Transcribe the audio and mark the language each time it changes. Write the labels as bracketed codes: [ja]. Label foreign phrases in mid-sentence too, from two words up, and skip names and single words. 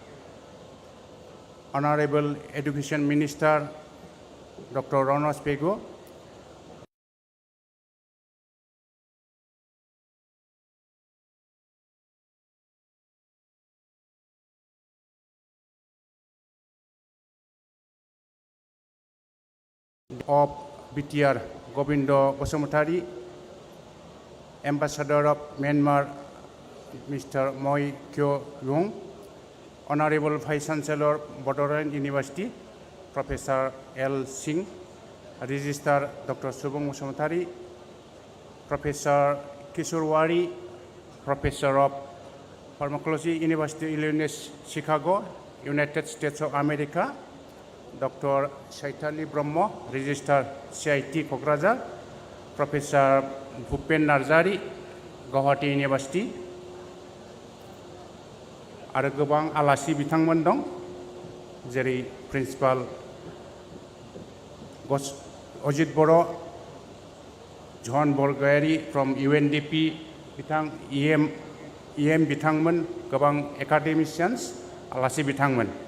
[en] Honorable Education Minister Doctor Ranoj Pegu, of BTR Gobindo Basumatari, Ambassador of Myanmar Mr. Moi Kyo Lung, Honorable Vice Chancellor Bordoland University Professor L. Singh, Registrar Dr. Subung Basumatari, Professor Kishorwari, Professor of Pharmacology University Illinois Chicago, United States of America, Dr. Shaitali Brahmo, Registrar CIT Kokrajhar, Professor Bhupen Narzari, Guwahati University, [brx] आरो गोबां आलासि बिथांमोन दं, जेरै प्रिन्सिपाल अजित बर', जन बरगयारी फ्रम UNDP बिथां EM बिथांमोन, गोबां एकाडेमिशियान्स आलासि बिथांमोन।